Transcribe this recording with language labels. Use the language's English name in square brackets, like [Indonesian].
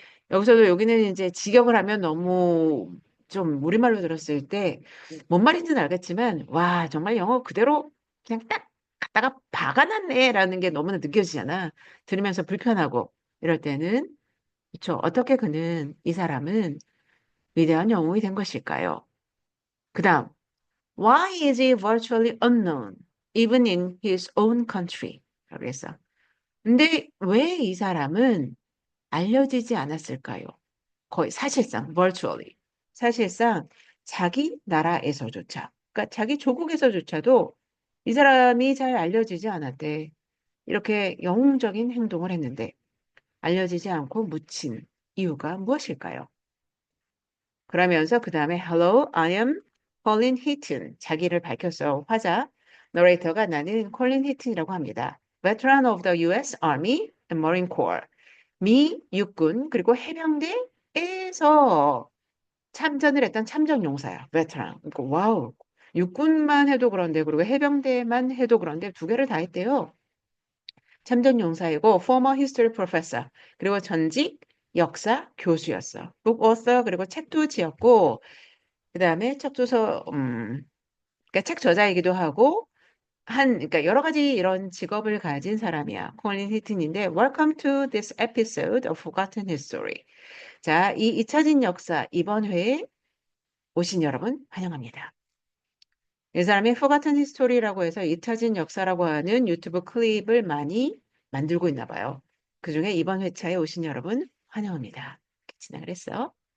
[Korean] 여기서도 여기는 이제 직역을 하면 너무 좀 우리말로 들었을 때 뭔 말인지는 알겠지만 와 정말 영어 그대로 그냥 딱 갖다가 박아놨네라는 게 너무나 느껴지잖아. 들으면서 불편하고 이럴 때는 그렇죠. 어떻게 그는 이 사람은 위대한 영웅이 된 것일까요? 그다음 [English] Why is he virtually unknown even in his own country? [Korean] 라고 했어. 근데 왜 이 사람은 알려지지 않았을까요? 거의 사실상 virtually 사실상 자기 나라에서조차 그러니까 자기 조국에서조차도 이 사람이 잘 알려지지 않았대. 이렇게 영웅적인 행동을 했는데 알려지지 않고 묻힌 이유가 무엇일까요? 그러면서 그 다음에 [English] Hello, I am Colin Heaton. [Korean] 자기를 밝혔어. 화자. 너레이터가 나는 콜린 히튼이라고 합니다. [English] Veteran of the U.S. Army and Marine Corps. [Korean] 미 육군 그리고 해병대에서 참전을 했던 참전용사야. 베테랑. 그러니까 와우. 육군만 해도 그런데 그리고 해병대만 해도 그런데 두 개를 다 했대요. 참전용사이고 [English] former history professor [Korean] 그리고 전직 역사 교수였어. [English] book author [Korean] 그리고 책도 지었고 그다음에 책 조서 그러니까 책 저자이기도 하고 그러니까 여러 가지 이런 직업을 가진 사람이야. [English] 콜린 히튼인데 Welcome to this episode of Forgotten History. [Korean] 자, 이 잊혀진 역사 이번 회에 오신 여러분 환영합니다. 이 사람이 Forgotten History라고 해서 잊혀진 역사라고 하는 유튜브 클립을 많이 만들고 있나 봐요. 그중에 이번 회차에 오신 여러분 환영합니다. 이렇게 진행을 했어.